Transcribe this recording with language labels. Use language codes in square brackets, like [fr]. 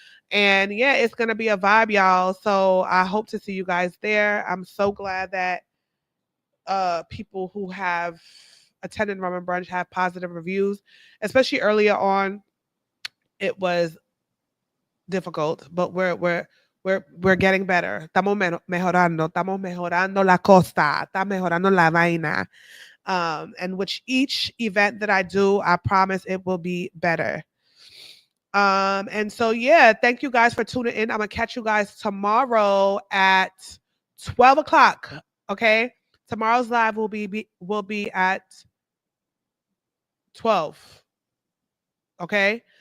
[en] And yeah, it's going to be a vibe, y'all. So I hope to see you guys there. I'm so glad that people who have attended Rum and Brunch have positive reviews, especially earlier on. It was difficult, but we're getting better. [es] Estamos mejorando la costa, está mejorando la vaina. [en] And which each event that I do, I promise it will be better. And so yeah, thank you guys for tuning in. I'm gonna catch you guys tomorrow at 12 o'clock. Okay, tomorrow's live will be at 12. Okay.